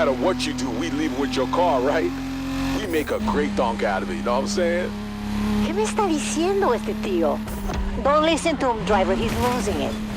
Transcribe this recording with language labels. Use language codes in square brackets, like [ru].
[en] what you do, we leave with your car, right? We make a great donk out of it, you know what I'm saying? [es] ¿Qué me está diciendo este tío? [en] Don't listen to him, driver. He's losing it.